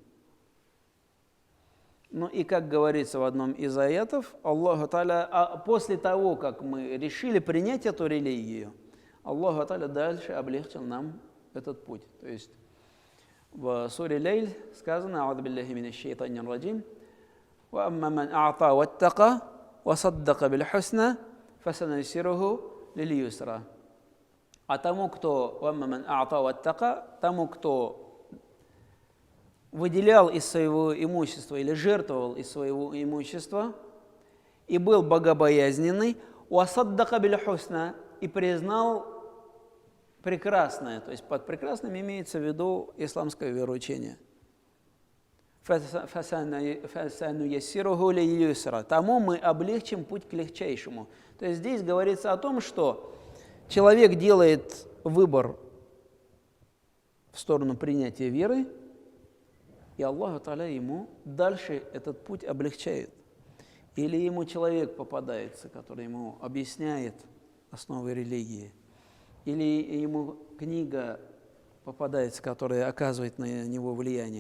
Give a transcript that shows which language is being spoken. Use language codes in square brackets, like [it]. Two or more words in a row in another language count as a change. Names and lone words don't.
[ru] Ну и, как говорится в одном из аятов, [ar] الله تعالى, [ru] после того, как мы решили принять эту религию, [ar] الله تعالى [ru] дальше облегчил нам этот путь. То есть в суре Лейль сказано: [ar] «أعوذ بالله من الشيطان الرجيم، وأما من أعطى واتقى، وصدق بالحسنى، فسنيسره لليسرى». [ru] А тому, кто выделял из своего имущества или жертвовал из своего имущества и был богобоязненный, [ar] «وصدق بالحسنى», [ru] и признал прекрасное, то есть под прекрасным имеется в виду исламское вероучение. [ar] «فسنيسره لليسرى», [ru] тому мы облегчим путь к легчайшему. То есть здесь говорится о том, что человек делает выбор в сторону принятия веры, и [ar] الله تعالى [ru] ему дальше этот путь облегчает. Или ему человек попадается, который ему объясняет основы религии, или ему книга попадается, которая оказывает на него влияние.